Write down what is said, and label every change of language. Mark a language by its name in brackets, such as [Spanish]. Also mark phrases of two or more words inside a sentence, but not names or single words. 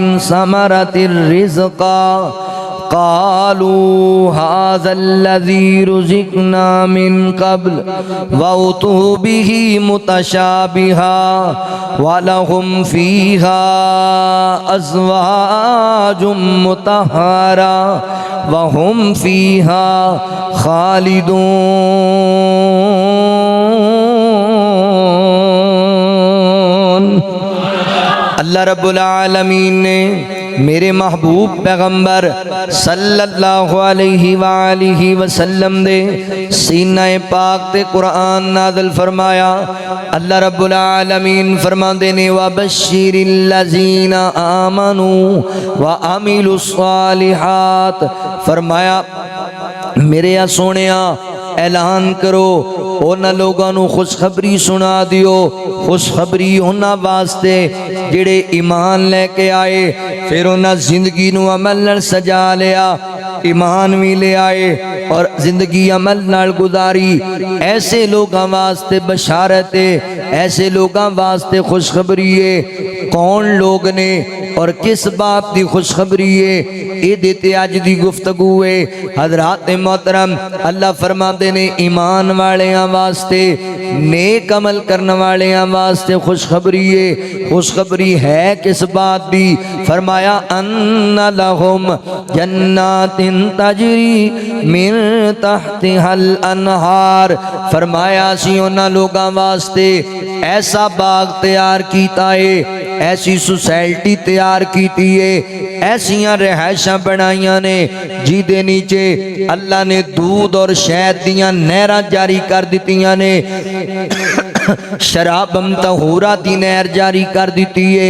[Arabic] ثمرة رزقا قالوا هذا الذي رزقنا من قبل وأتوا به متشابها ولهم فيها أزواج مطهرة وهم فيها خالدون. [Punjabi] اللہ رب العالمین نے میرے محبوب پیغمبر صلی اللہ علیہ وسلم دے سینہ پاک تے قرآن نازل فرمایا. اللہ رب العالمین فرماندے نے [Arabic] وبشر الذين آمنوا وعملوا الصالحات, [Punjabi] فرمایا میرے یا سونیا اعلان کرو، اونہاں لوکاں نوں خوشخبری سنا دیو. خوشخبری اونہاں واسطے جیہڑے ایمان لے کے آئے، پھر اونہاں زندگی نوں عمل نال سجا لیا, ایمان بھی لے آئے اور زندگی عمل نال گزاری. ایسے لوگوں واسطے بشارت ہے، ایسے لوگوں واسطے خوشخبری ہے. کون لوگ نے اور کس بات کی خوشخبری ہے، یہ دیتے اج کی گفتگو ہے. حضرات محترم، اللہ فرماتے نے ایمان والیاں واسطے، نیک عمل کرنے والیاں واسطے خوشخبری ہے. خوشخبری ہے کس بات کی؟ فرمایا [Arabic] أن لهم جنات تجري من تحتها الأنهار. [Punjabi] فرمایا سی اونہاں لوکاں واسطے ایسا باغ تیار کیتا ہے، ایسی سوسائٹی تیار کی ہے، ایسیاں رہائشاں بنائیاں نے جدے نیچے اللہ نے دودھ اور شہد دیاں نہراں جاری کر دتیاں نے، شرابا طہورا دی نہر جاری کر دی ہے.